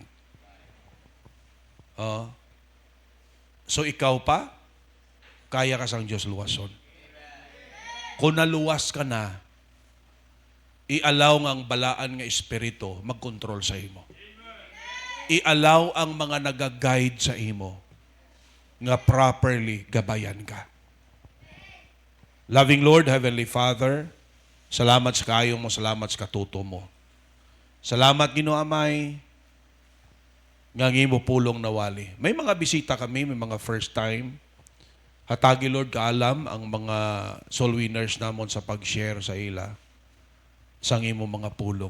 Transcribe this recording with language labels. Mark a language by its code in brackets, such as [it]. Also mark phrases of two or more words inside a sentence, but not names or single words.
[hil] So ikaw pa, kaya ka sang Diyos luwason. Kung naluwas ka na, i-allow nga ang balaan nga espiritu mag-control sa imo. I-allow ang mga nag-guide sa imo nga properly gabayan ka. [en] Loving Lord, Heavenly Father, [hil] salamat sa kayo mo, salamat sa katuto mo. Salamat, Ginoo Amay, nga mo pulong nawali. May mga bisita kami, may mga [en] first time. [hil] Hatagi, Lord, kaalam ang mga [en] soul winners [hil] namon sa pag-share sa ila sa imo mga pulong.